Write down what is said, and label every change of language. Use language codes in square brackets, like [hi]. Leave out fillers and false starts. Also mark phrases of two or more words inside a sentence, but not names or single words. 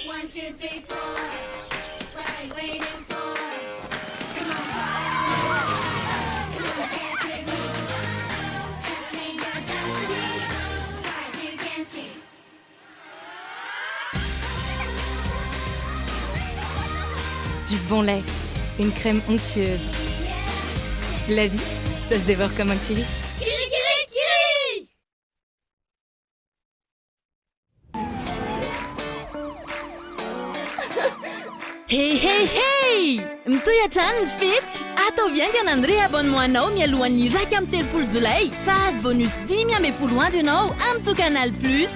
[en] 2, 3, 4. What are you waiting for? Come on, follow me. Come on, dance with me. Just lead your destiny as far as you can see. [fr] Du bon lait, une crème onctueuse. La vie, ça se dévore comme un kiwi. Kiri, kiri, kiri! Hey, hey, hey! [mg] Mitohatra ny fety atao viangana ny rehab-anao anao mialohan'ny 1 Jolay fa azo bonus 10 andro ianao amin'ny Canal Plus.